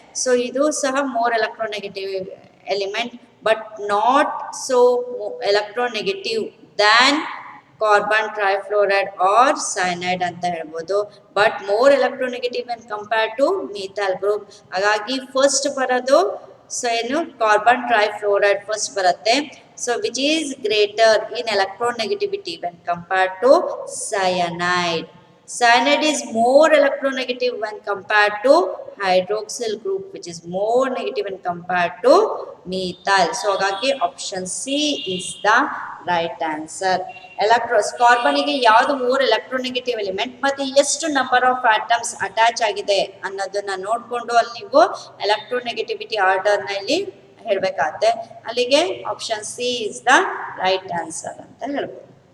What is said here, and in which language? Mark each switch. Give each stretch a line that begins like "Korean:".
English: So ಇದು ಸಹ more electronegative element, but not so electronegative than carbon trifluoride or cyanide ಅಂತ ಹೇಳ್ಬೋದು. But more electronegative when compared to methyl group.
Kannada: ಹಾಗಾಗಿ first ಬರೋದು so ಏನು carbon ಟ್ರೈಫ್ಲೋರೈಡ್ first ಬರುತ್ತೆ.
English: So which is greater in electronegativity when compared to cyanide. Cyanide is more electronegative when compared to hydroxyl group, which is more negative when compared to methyl. So ಹಾಗಾಗಿ option C is the right answer.
Kannada: ಕಾರ್ಬನ್ಗೆ ಯಾವುದು more electronegative element ಮತ್ತು ಎಷ್ಟು number of atoms attach ಆಗಿದೆ ಅನ್ನೋದನ್ನ ನೋಡಿಕೊಂಡು ಅಲ್ಲಿ ನೀವು electronegativity ಆರ್ಡರ್ನ ಇಲ್ಲಿ ಹೇಳಬೇಕಾಗುತ್ತೆ.
English: ಅಲ್ಲಿಗೆ option C is the right answer
Kannada: ಅಂತ ಹೇಳ್ಬೋದು.